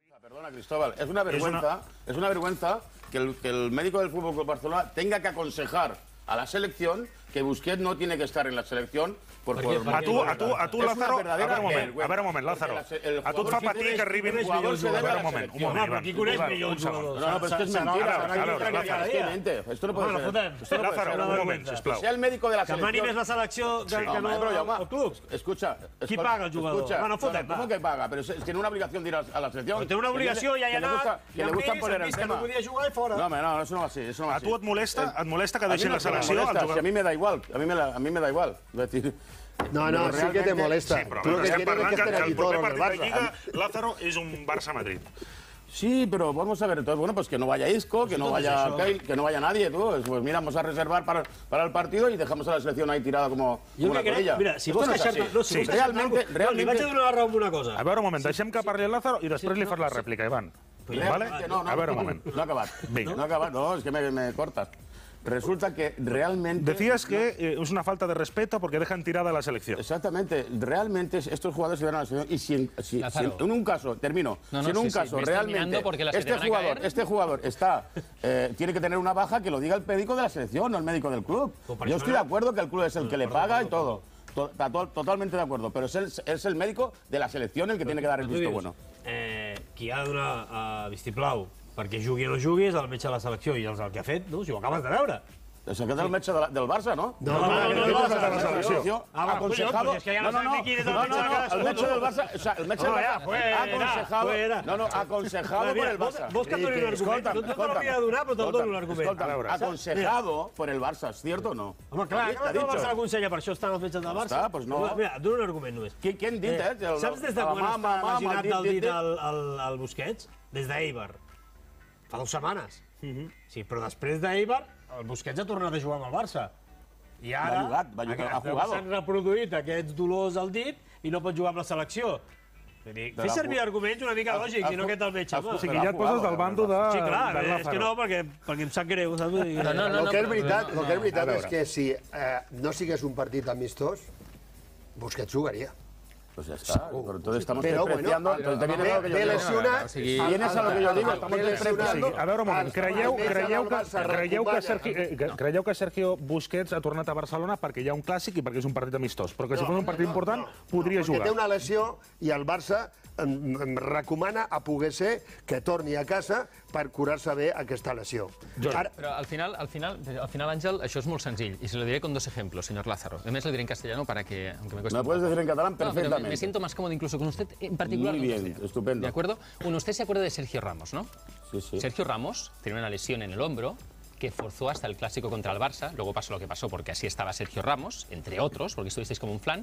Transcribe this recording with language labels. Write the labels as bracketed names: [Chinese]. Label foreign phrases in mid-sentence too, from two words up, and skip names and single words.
[Spanish] Perdona, Cristóbal, es una vergüenza que el médico del Fútbol Club Barcelona tenga que aconsejar a la selección que Busquets no tiene que estar en la selección [Catalan] A tu, Lázaro, a veure un moment, Lázaro. A tu et fa patir que arribin... A veure un moment, Ivan. Qui coneix millor un jugador? No, però és que és mentira. [Spanish] Esto no puede ser. Lázaro, [Catalan] un moment, sisplau. [Spanish] Sea el médico de la selección. [Catalan] Que mani més la selecció que no el club. [Spanish] Escucha. [Catalan] Qui paga el jugador? No fotem. [Spanish] ¿Cómo que paga? Pero tiene una obligación de ir a la selección. Tiene una [Catalan] obligació, ja hi ha anat. [Spanish] Que le gusta poner el tema. [Catalan] Que no podia jugar i fora. [Spanish] No, eso no va así. [Catalan] A tu et molesta que deixin la selecció? [Spanish] A mí me da igual. A mí me da igual. No, sí que te molesta. [Catalan] Sí, però estem parlant que el proper partit de Lliga, Lázaro, és un Barça-Madrid. [Spanish] Sí, pero vamos a ver, entonces, bueno, pues que no vaya Isco, que no vaya Kyle, que no vaya nadie, tú. Pues mira, vamos a reservar para el partido y dejamos a la selección ahí tirada como una corella. [Catalan] Mira, si vols queixar-te... [Spanish] Realmente... [Catalan] Li vaig a donar la raó amb una cosa. A veure, un moment, deixem que parli el Lázaro i després li fas la rèplica, Ivan. A veure, un moment. No ha acabat. No, [Spanish] es que me cortas. Resulta que realmente... Decías que es una falta de respeto porque dejan tirada a la selección. Exactamente. Realmente estos jugadores se van a la selección y si en un caso, termino, si en un caso realmente este jugador tiene que tener una baja, que lo diga el médico de la selección, no el médico del club. Yo estoy de acuerdo que el club es el que le paga y todo. Totalmente de acuerdo, pero es el médico de la selección el que tiene que dar el visto bueno. [Catalan] Qui ha de donar vistiplau perquè jugui o no jugui és el metge de la selecció i el que ha fet, no? Si ho acabes de veure. És aquest el metge del Barça, no? No, el metge de la selecció. [Spanish] Aconsejado... [Catalan] És que ja no sabem ni quin és el metge de cadascú. El metge del Barça... [Spanish] O sea, [Catalan] el metge del Barça... [Spanish] aconsejado por el Barça. [Catalan] Vols que et doni un argument? No te l'hauria de donar, però te'l dono un argument. [Spanish] Aconsejado por el Barça, ¿cierto o no? [Catalan] Home, clar, que el Barça l'aconsella, per això estan els metges del Barça. [Spanish] Pues no. [Catalan] Mira, et dono un argument només. Qui han dit, Saps des de quan està lesionat del dit al Busquets? Des d'Eibar. Fa 2 setmanes. Sí, però després d'Eibar, el Busquets ha tornat a jugar amb el Barça. I ara s'han reproduït aquests dolors al dit i no pot jugar amb la selecció. Fes servir arguments una mica lògics i no aquest el metge. O sigui, ja et poses del bando de... Sí, clar, és que no, perquè em sap greu. El que és veritat és que si no sigués un partit amistós, Busquets jugaria. [Spanish] Pues ya está, pero entonces estamos despreciando... Entonces te viene lo que yo digo. Vienes a lo que yo digo, estamos despreciando... [Catalan] A veure, un moment, creieu que Sergio Busquets ha tornat a Barcelona perquè hi ha un clàssic i perquè és un partit amistós, però que si fos un partit important podria jugar. Perquè té una lesió i el Barça em recomana a poder ser que torni a casa per curar-se bé aquesta lesió. [Spanish] Pero al final, [Catalan] Ángel, això és molt senzill. [Spanish] Y se lo diré con 2 ejemplos, señor Lázaro. Además, lo diré en castellano para que, aunque me cueste... Me puedes decir en catalán perfectamente. Me siento más cómodo incluso con usted en particular. Muy bien, estupendo. ¿De acuerdo? Bueno, usted se acuerda de Sergio Ramos, ¿no? Sí. Sergio Ramos tenía una lesión en el hombro que forzó hasta el clásico contra el Barça. Luego pasó lo que pasó porque así estaba Sergio Ramos, entre otros, porque estuvisteis como un flan.